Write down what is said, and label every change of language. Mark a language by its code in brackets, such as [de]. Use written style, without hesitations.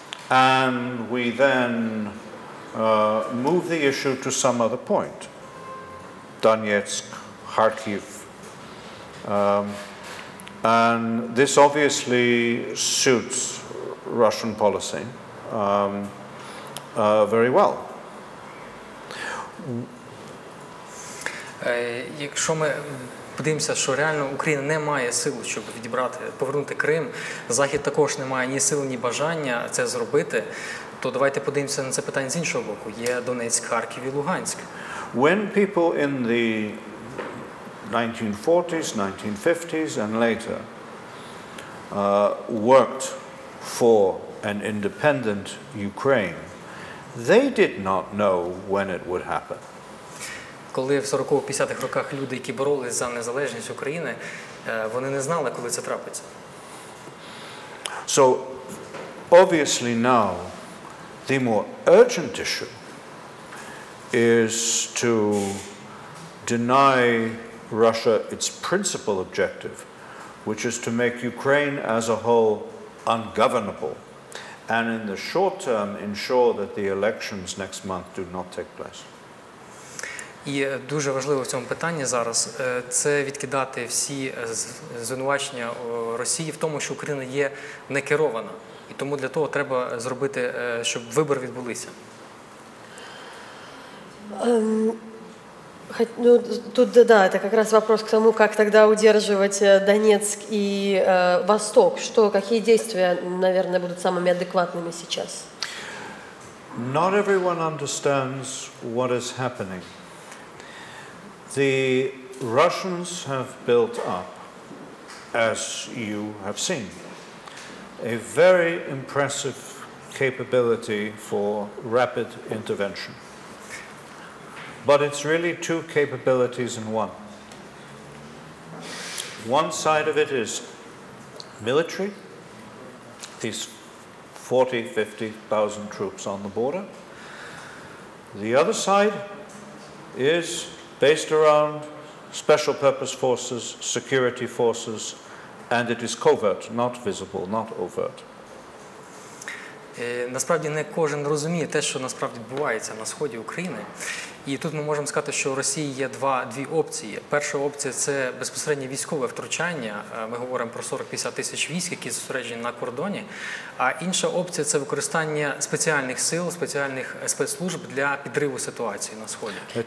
[en] And we then move the issue to some other point. Donetsk, Kharkiv. And this obviously suits Russian policy very well. [uk] Якщо ми подивимося, що реально Україна не має сил, щоб повернути Крим, Захід також не має ні сил, ні бажання це зробити, то давайте подивимося на це питання з іншого боку. Є Донецьк, Харків і Луганськ. [en] When people in the 1940s, 1950s, and later worked for an independent Ukraine, they did not know when it would happen. [uk] Коли в 40-50-х роках люди, які боролись за незалежність України, вони не знали, коли це трапиться. [en] So, obviously now, the more urgent issue is to deny Russia its principal objective, which is to make Ukraine as a whole ungovernable, and in the short term ensure that the elections next month do not take place. [uk] І дуже важливо в цьому питанні зараз це відкидати всі звинувачення Росії в тому, що Україна є некерована. І тому для того треба зробити, щоб вибори відбулися. [ru] Ну, тут, да, это как раз вопрос к тому, как тогда удерживать Донецк и Восток. Какие действия, наверное, будут самыми адекватными сейчас? [en] Not everyone understands what is happening. The Russians have built up, as you have seen, a very impressive capability for rapid intervention. But it's really two capabilities in one. One side of it is military, these 40, 50,000 troops on the border. The other side is based around special purpose forces, security forces, and it is covert, not visible, not overt. [uk] Насправді не кожен розуміє те, що насправді відбувається на сході України. І тут ми можемо сказати, що у Росії є дві опції. Перша опція – це безпосередньо військове втручання. Ми говоримо про 40-50 тисяч військ, які зосереджені на кордоні. А інша опція – це використання спеціальних сил, спеціальних спецслужб для підриву ситуації на сході.